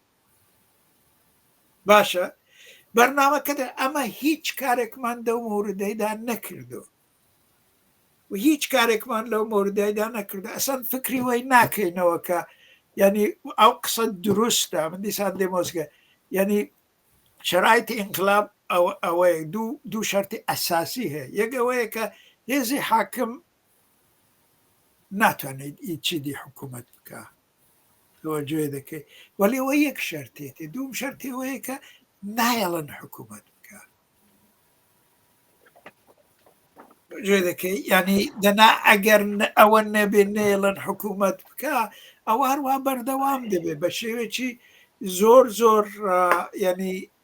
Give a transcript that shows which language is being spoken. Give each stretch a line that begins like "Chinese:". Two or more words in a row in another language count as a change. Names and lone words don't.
Central Kurdish: باشە بەرنامەکەدا ئەمە هیچ کارێکمان دەو موردەیدا نەکردو و هیچ کارێکمان لەو موردەیدا نەکردو ئەسەن فکری وەی ناکەینەوە کە یعنی ئەو قسە دروستە من دیسان دێمۆزگە یعنی شرایطی انقلاب ئەوەیە دوو شەرتی ئەساسی هەیە یەک ئەوەیە کە هێزی حاکم ناتوانێت هیچی دی حکوومەت بکە گوێ دەکەی وەلی ئەوە یەک شەرتێتی دووم شەرتی ئەوەیە کە نایەڵن حکوومەت بکە گوێ دەکەی ینی دەنا ئەگەر ئەوە نەبێ نێڵن حکوومەت بکە ئەوە هەروە بەردەوام دەبێت بە شێوێکی زۆر ینی